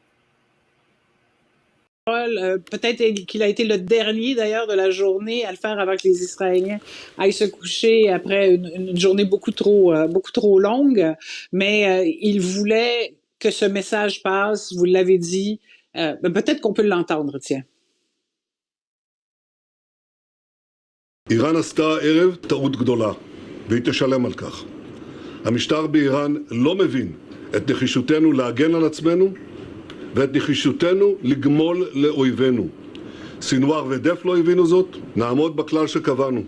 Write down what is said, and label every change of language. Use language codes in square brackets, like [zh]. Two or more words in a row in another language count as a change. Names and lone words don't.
[fr] Peut-être qu'il a été le dernier d'ailleurs de la journée à le faire avant que les Israéliens aillent se coucher après une journée beaucoup trop longue, mais il voulait que ce message passe, vous l'avez dit, peut-être qu'on peut l'entendre, tiens. [he] איראן עשתה הערב טעות גדולה, והיא תשלם על כך. המשטר באיראן לא מבין את נחישותנו להגן על עצמנו, ואת נחישותנו לגמול לאויבינו. סינואר ודף לא הבינו זאת, נעמוד בכלל שקבענו.